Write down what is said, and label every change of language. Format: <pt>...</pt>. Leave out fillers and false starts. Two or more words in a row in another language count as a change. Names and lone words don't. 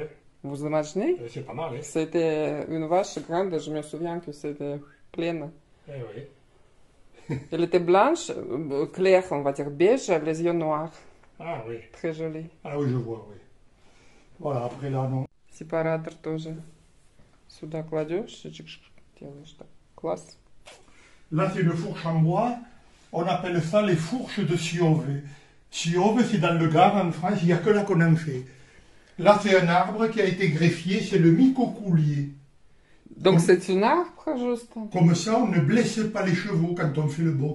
<fr>Vous imaginez? C'est pas mal, hein. C'était une vache grande, je me souviens que c'était pleine. Eh oui. Elle était blanche, claire, on va dire beige, les yeux noirs. Ah oui. Très jolie. Ah oui, je vois, oui. Voilà, après là, non.</fr> <ru>Сепаратор тоже. Сюда кладешь, делаешь так. Класс.</ru> <fr>Là, c'est une fourche en bois. On appelle ça les fourches de Siove. Siove, c'est dans le Gard, en France. Il n'y a que là qu'on en fait. Là, c'est un arbre qui a été greffié. C'est le micocoulier. Donc c'est une arbre, juste? Comme ça, on ne blesse pas les chevaux quand on fait le box.</fr>